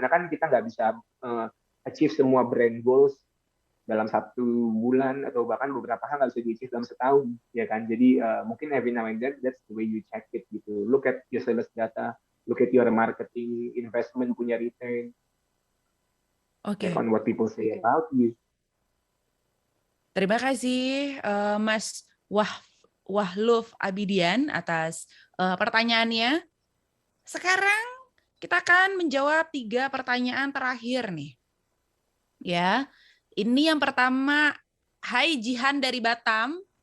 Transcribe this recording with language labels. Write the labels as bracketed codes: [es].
[id] Karena kan kita nggak bisa achieve semua brand goals dalam 1 bulan atau bahkan beberapa hal nggak bisa di-achieve dalam setahun ya kan. Jadi mungkin [en] every now and then that's the way you check it gitu. Look at your sales data, look at your marketing investment [id] punya [en] return, check [id] Oke. [en] on what people say about you. [id] Terima kasih Mas Wahluf Abidian atas pertanyaannya. Sekarang kita akan menjawab 3 pertanyaan terakhir nih. Ya. Ini yang pertama, Hai Jihan dari Batam.